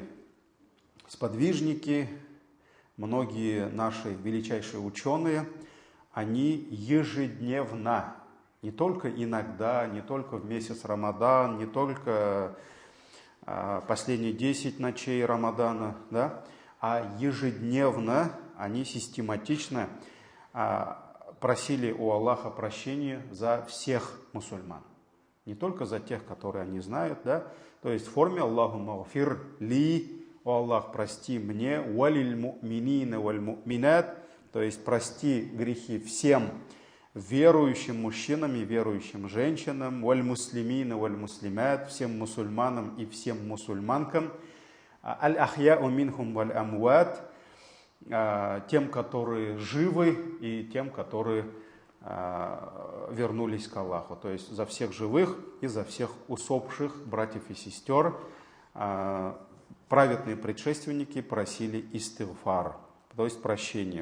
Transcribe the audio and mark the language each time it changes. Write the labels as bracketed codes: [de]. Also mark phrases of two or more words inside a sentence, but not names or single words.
[ru] сподвижники, многие наши величайшие ученые, они ежедневно, не только иногда, не только в месяц Рамадан, не только последние 10 ночей Рамадана, да, а ежедневно они систематично просили у Аллаха прощения за всех мусульман. Не только за тех, которые они знают, да, то есть в форме [ar] اللهم اغفر لي, [ru] о Аллах, прости мне, [ar] وللمؤمنين والمؤمنات, [ru] то есть прости грехи всем верующим мужчинам и верующим женщинам, [ar] والمسلمين والمسلمات, [ru] всем мусульманам и всем мусульманкам, [ar] الأحياء منهم والأموات, [ru] тем, которые живы, и тем, которые вернулись к Аллаху. То есть за всех живых и за всех усопших братьев и сестер праведные предшественники просили истигфар, то есть прощение.